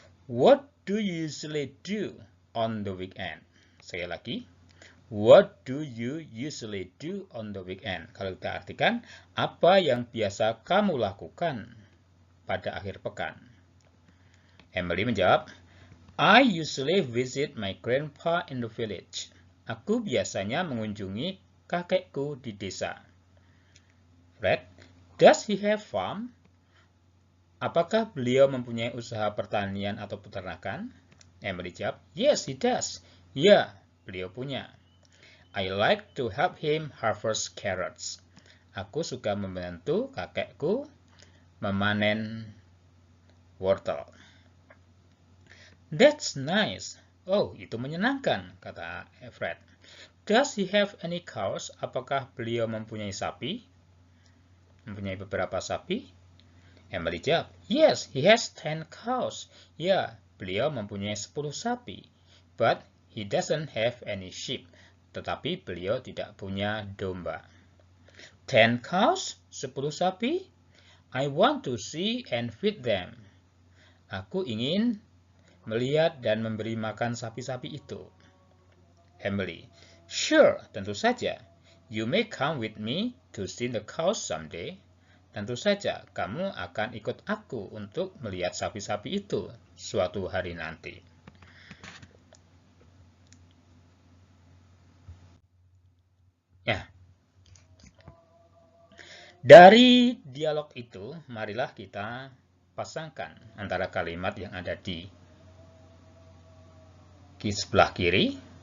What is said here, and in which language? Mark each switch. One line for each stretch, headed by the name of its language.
English: What do you usually do on the weekend?
Indonesian: Sekali lagi.
English: What do you usually do on the weekend?
Indonesian: Kalau kita artikan, apa yang biasa kamu lakukan pada akhir pekan?
English: Emily
Indonesian: menjawab,
English: I usually visit my grandpa in the village.
Indonesian: Aku biasanya mengunjungi kakekku di desa.
English: Fred, does he have farm?
Indonesian: Apakah beliau mempunyai usaha pertanian atau peternakan? Emily jawab,
English: yes, he does.
Indonesian: Ya, beliau punya.
English: I like to help him harvest carrots.
Indonesian: Aku suka membantu kakekku memanen wortel.
English: That's nice.
Indonesian: Oh, itu menyenangkan, kata Fred.
English: Does he have any cows?
Indonesian: Apakah beliau mempunyai sapi? Mempunyai beberapa sapi?
English: Emily
Indonesian: jawab,
English: yes, he has 10 cows.
Indonesian: Ya, beliau mempunyai 10 sapi.
English: But he doesn't have any sheep.
Indonesian: Tetapi beliau tidak punya domba.
English: 10 cows? 10
Indonesian: sapi?
English: I want to see and feed them.
Indonesian: Aku ingin melihat dan memberi makan sapi-sapi itu. Emily,
English: sure,
Indonesian: tentu saja.
English: You may come with me to see the cows someday.
Indonesian: Tentu saja, kamu akan ikut aku untuk melihat sapi-sapi itu suatu hari nanti. Ya. Dari dialog itu, marilah kita pasangkan antara kalimat yang ada di sebelah kiri.